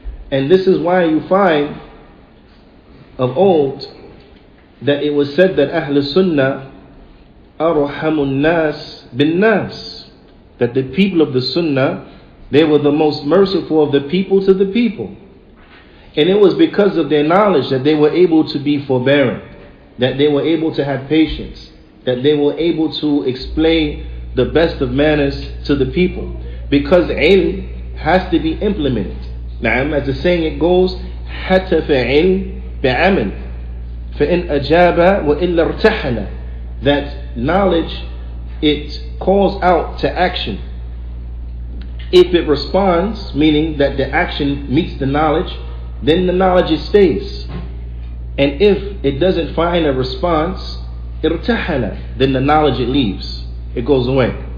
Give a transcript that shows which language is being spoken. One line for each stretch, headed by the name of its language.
English: And this is why you find of old that it was said that
Arabic: Ahl Sunnah arhamun nas bin nas,
English: that the people of the Sunnah, they were the most merciful of the people to the people. And it was because of their knowledge that they were able to be forbearing, that they were able to have patience, that they were able to explain the best of manners to the people. Because ilm has to be implemented. Now, as the saying it goes,
Arabic: حَتَفَ عِلْمْ بِعَمَلٍ فَإِنْ أَجَابَ وَإِلَّا ارْتَحَلَ.
English: That knowledge, it calls out to action. If it responds, meaning that the action meets the knowledge, then the knowledge it stays. And if it doesn't find a response, irtahala, then the knowledge it leaves. It goes away.